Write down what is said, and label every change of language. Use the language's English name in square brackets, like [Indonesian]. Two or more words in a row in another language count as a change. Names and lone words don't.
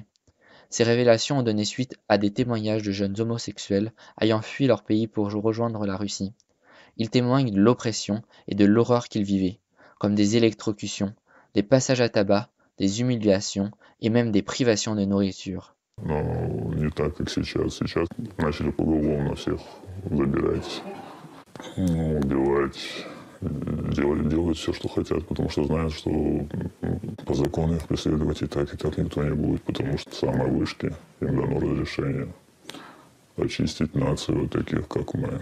[French] Ces révélations ont donné suite à des témoignages de jeunes homosexuels ayant fui leur pays pour rejoindre la Russie. Ils témoignent de l'oppression et de l'horreur qu'ils vivaient, comme des électrocutions, des passages à tabac, des humiliations et même des privations de nourriture. [Russian] Но не так, как сейчас. Сейчас начали поголовно всех забирать, убивать, делать все, что хотят, потому что знают, что по закону их преследовать и так никто не будет, потому что самые вышки им дано разрешение очистить нацию вот таких, как мы.